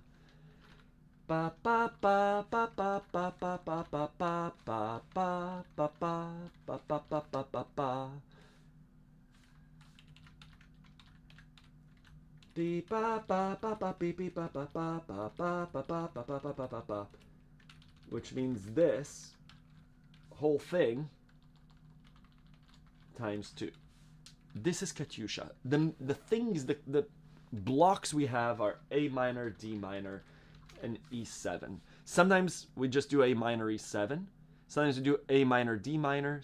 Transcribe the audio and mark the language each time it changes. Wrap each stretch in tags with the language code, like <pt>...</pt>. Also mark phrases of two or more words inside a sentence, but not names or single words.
<en>Ba ba ba ba ba ba ba ba ba ba ba ba ba ba ba ba ba ba ba ba. Be ba ba ba ba be be ba ba ba ba ba ba ba ba ba ba ba ba. Which means this whole thing times 2. This is Katyusha. The things, the blocks we have are A minor, D minor, and E7. Sometimes we just do A minor, E7. Sometimes we do A minor, D minor.</en>